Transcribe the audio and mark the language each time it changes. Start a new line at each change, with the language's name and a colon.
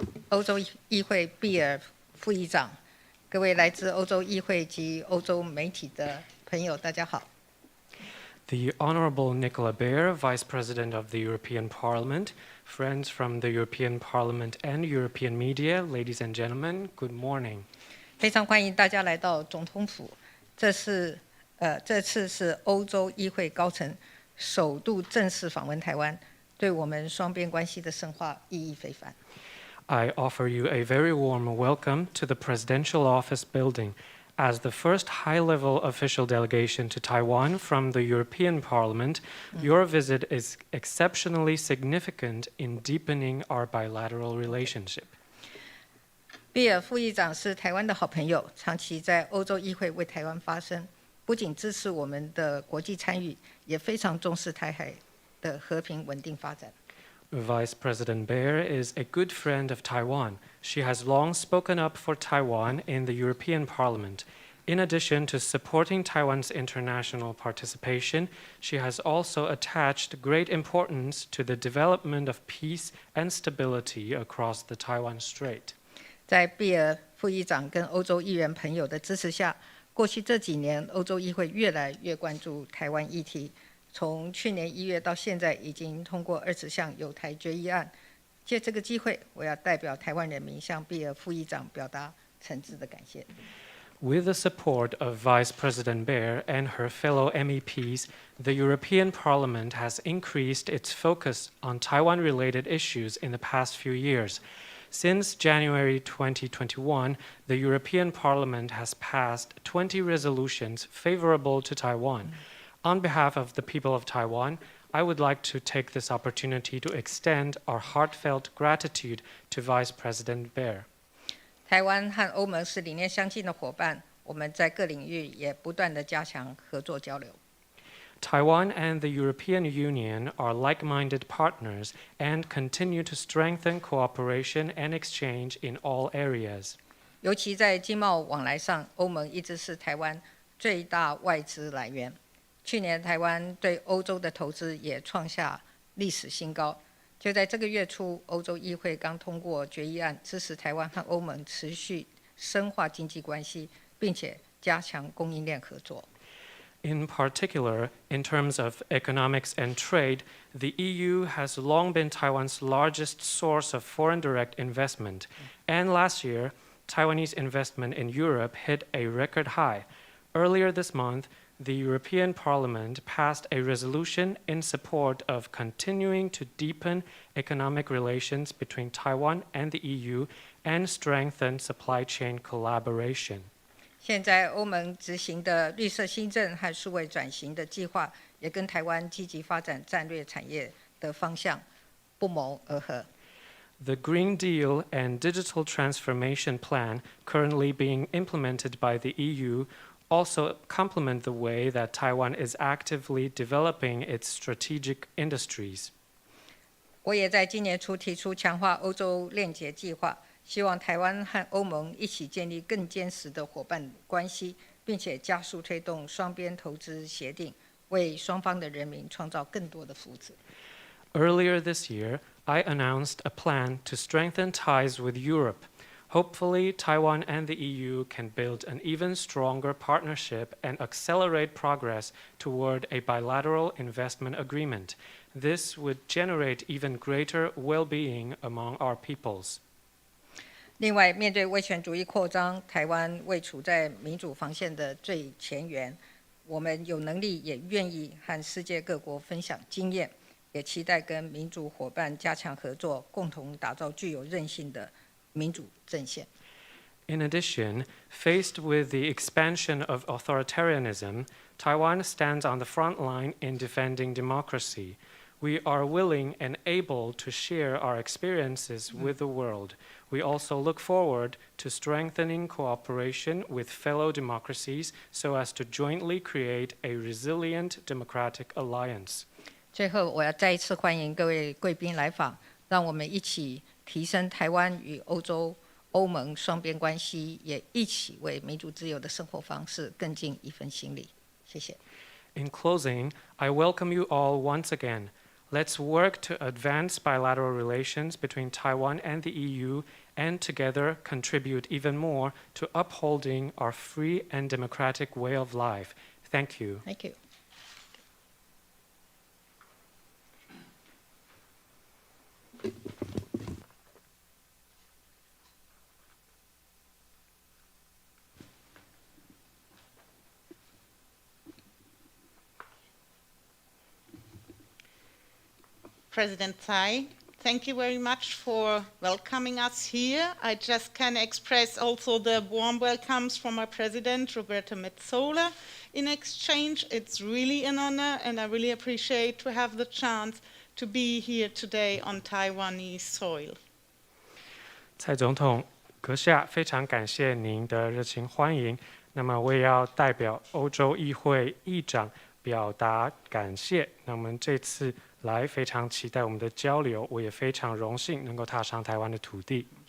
Chinese: 欧洲议会毕尔副议长，各位来自欧洲议会及欧洲媒体的朋友，大家好。
English: The Honorable Nicola Beer, Vice President of the European Parliament, friends from the European Parliament and European media, ladies and gentlemen, good morning.
Chinese: 非常欢迎大家来到总统府，这次是欧洲议会高层首度正式访问台湾，对我们双边关系的深化意义非凡。
English: I offer you a very warm welcome to the Presidential Office Building. As the first high-level official delegation to Taiwan from the European Parliament, your visit is exceptionally significant in deepening our bilateral relationship.
Chinese: 毕尔副议长是台湾的好朋友，长期在欧洲议会为台湾发声，不仅支持我们的国际参与，也非常重视台海的和平稳定发展。
English: Vice President Beer is a good friend of Taiwan. She has long spoken up for Taiwan in the European Parliament. In addition to supporting Taiwan's international participation, she has also attached great importance to the development of peace and stability across the Taiwan Strait.
Chinese: 在毕尔副议长跟欧洲议员朋友的支持下，过去这几年，欧洲议会越来越关注台湾议题。从去年1月到现在，已经通过20项有台决议案。借这个机会，我要代表台湾人民向毕尔副议长表达诚挚的感谢。
English: With the support of Vice President Beer and her fellow MEPs, the European Parliament has increased its focus on Taiwan-related issues in the past few years. Since January 2021, the European Parliament has passed 20 resolutions favorable to Taiwan. On behalf of the people of Taiwan, I would like to take this opportunity to extend our heartfelt gratitude to Vice President Beer.
Chinese: 台湾和欧盟是理念相近的伙伴，我们在各领域也不断地加强合作交流。
English: Taiwan and the European Union are like-minded partners and continue to strengthen cooperation and exchange in all areas.
Chinese: 尤其在经贸往来上，欧盟一直是台湾最大外资来源。去年台湾对欧洲的投资也创下历史新高。就在这个月初，欧洲议会刚通过决议案，支持台湾和欧盟持续深化经济关系，并且加强供应链合作。
English: In particular, in terms of economics and trade, the EU has long been Taiwan's largest source of foreign direct investment. And last year, Taiwanese investment in Europe hit a record high. Earlier this month, the European Parliament passed a resolution in support of continuing to deepen economic relations between Taiwan and the EU and strengthen supply chain collaboration.
Chinese: 现在欧盟执行的绿色新政和数位转型的计划，也跟台湾积极发展战略产业的方向不谋而合。
English: The Green Deal and Digital Transformation Plan currently being implemented by the EU also complement the way that Taiwan is actively developing its strategic industries.
Chinese: 我也在今年初提出强化欧洲链接计划，希望台湾和欧盟一起建立更坚实的伙伴关系，并且加速推动双边投资协定，为双方的人民创造更多的福祉。
English: Earlier this year, I announced a plan to strengthen ties with Europe. Hopefully, Taiwan and the EU can build an even stronger partnership and accelerate progress toward a bilateral investment agreement. This would generate even greater well-being among our peoples.
Chinese: 另外，面对威权主义扩张，台湾位处在民主防线的最前沿，我们有能力也愿意和世界各国分享经验，也期待跟民主伙伴加强合作，共同打造具有韧性的民主阵线。
English: In addition, faced with the expansion of authoritarianism, Taiwan stands on the front line in defending democracy. We are willing and able to share our experiences with the world. We also look forward to strengthening cooperation with fellow democracies so as to jointly create a resilient democratic alliance.
Chinese: 最后，我要再一次欢迎各位贵宾来访，让我们一起提升台湾与欧盟双边关系，也一起为民主自由的生活方式更尽一份心力。谢谢。
English: In closing, I welcome you all once again. Let's work to advance bilateral relations between Taiwan and the EU and together contribute even more to upholding our free and democratic way of life. Thank you. Thank you. President Tsai, thank you very much for welcoming us here. I just can express also the warm welcomes from our president, Roberta Metsola, in exchange. It's really an honor, and I really appreciate to have the chance to be here today on Taiwanese soil.
Chinese: 蔡总统阁下，非常感谢您的热情欢迎。那么我也要代表欧洲议会议长表达感谢。那我们这次来非常期待我们的交流，我也非常荣幸能够踏上台湾的土地。